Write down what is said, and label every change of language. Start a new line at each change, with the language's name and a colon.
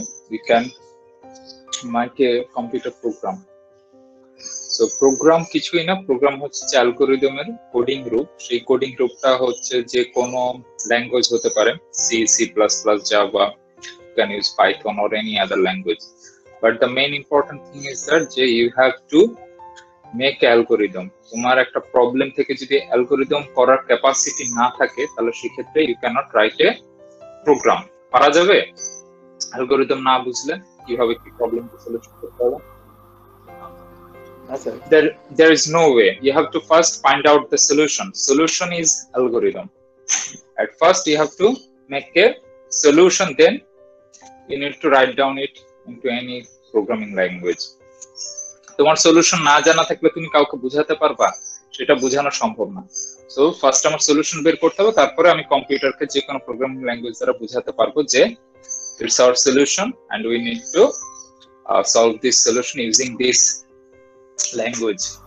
English: we can make a computer program.
Bangla: So program কিছুই না, program হচ্ছে অ্যালগরিদমের কোডিং রূপ। সেই কোডিং রূপটা হচ্ছে যে কোনো ল্যাঙ্গুয়েজ হতে পারে, C, C plus plus, Java,
English: you can use Python or any other language. But the main important thing is that you have to make algorithm.
Bangla: তোমার একটা প্রবলেম থেকে যদি অ্যালগরিদম করার ক্যাপাসিটি না থাকে তাহলে সেক্ষেত্রে
English: you cannot write a program.
Bangla: পারা যাবে অ্যালগরিদম না বুঝলে কিভাবে কি প্রবলেমকে সলিউশন করতে হবে?
English: There is no way. You have to first find out the solution. Solution is algorithm. At first you have to make a solution, then you need to write down it into any programming language.
Bangla: তোমার solution না জানা থাকলে তুমি কাউকে বোঝাতে পারবা? সেটা বোঝানো সম্ভব না। সো ফার্স্ট আমার সলিউশন বের করতে হবে, তারপরে আমি কম্পিউটারকে যে কোনো প্রোগ্রামিং ল্যাঙ্গুয়েজ দ্বারা বোঝাতে পারবো যে
English: it's our solution and we need to solve this solution using this language.